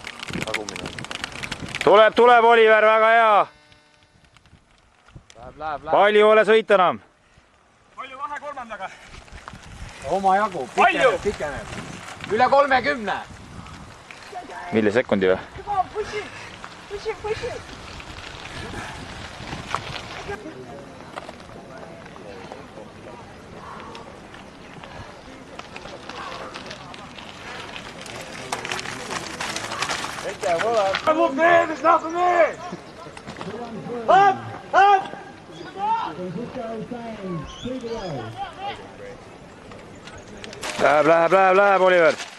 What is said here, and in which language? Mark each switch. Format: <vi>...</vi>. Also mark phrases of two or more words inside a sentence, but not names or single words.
<et>Tuleb, Oliver, väga hea. Läheb. Palju ole sõita enam? Palju 2/3-ga? Oma jagu, pikeneb. Üle 30. Millisekundi või?</et> <en>Push it. Look, man, there's nothing there. Up!</en> <et>Läheb, Oliver.</et>